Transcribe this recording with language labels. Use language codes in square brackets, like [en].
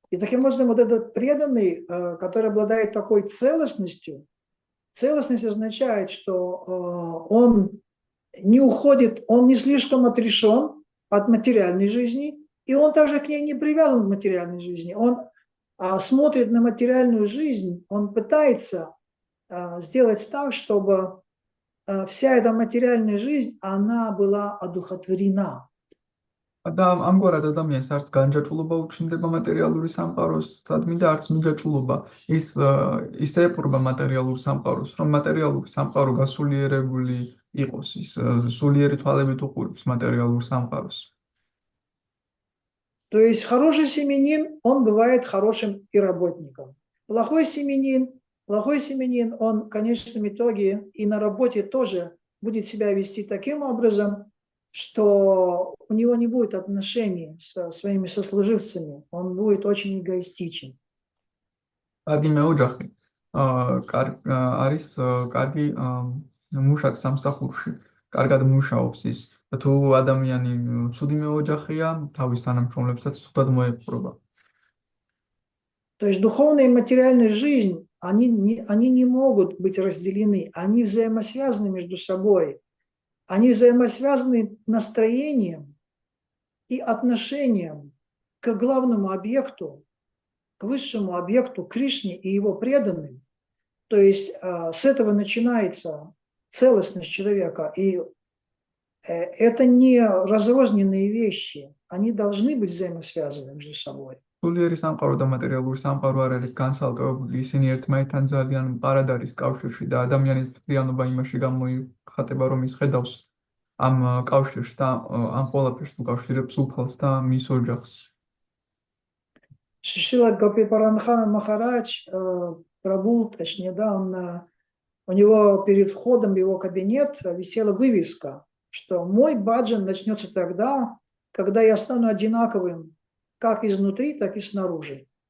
[ru] И таким образом вот этот преданный, который обладает такой целостностью, целостность означает, что он не уходит, он не слишком отрешен от материальной жизни, и он также к ней не привязан к материальной жизни. Он смотрит на материальную жизнь, он пытается сделать так, чтобы вся эта материальная жизнь, она была одухотворена. [ka] და ამგვარად ადამიანს არც განჯაჭულობა უჩნდება მატერიალური სამყაროსადმი და არც მიჯაჭულობა. ის ეპყრობა მატერიალურ სამყაროს, რომ მატერიალური სამყარო გასულიერებული იყოს, ის სულიერი თვალებით უყურებს მატერიალურ самყაროს. [ru] То есть хороший семьянин, он бывает хорошим и работником. Плохой семьянин, он в конечном итоге и на работе тоже будет себя вести таким образом, что у него не будет отношений со своими сослуживцами, он будет очень эгоистичен. [ka] კარგი მეოჯახე არის კარგი მუშაკ სამსახურში, კარგად მუშაობს ის. და თუ ადამიანი ცუდი მეოჯახეა, თავის თანამშრომლებსაც ცუდად მოეპყრობა. [ru] То есть духовная и материальная жизнь, они не могут быть разделены, они взаимосвязаны между собой. Они взаимосвязаны настроением и отношением к главному объекту, к высшему объекту Кришне и его преданным. То есть с этого начинается целостность человека. И это не разрозненные вещи, они должны быть взаимосвязаны между собой. [ka] სულიერი სამყარო და მატერიალური სამყარო არ არის განცალკევებული, ისინი ერთმანეთთან ძალიან მყარად არის კავშირში და ადამიანის მთლიანობა იმაში გამოიხატება, რომ ის ხედავს ამ კავშირს და ამ ყველაფერს უკავშირებს უფალს და მის ოჯახს. [ru] Шрила Гопи-Паранхана Махарадж, Прабху, точнее, да, у него перед входом в его кабинет висела вывеска, что мой баджан начнется тогда, когда я стану одинаковым как изнутри, так и снаружи.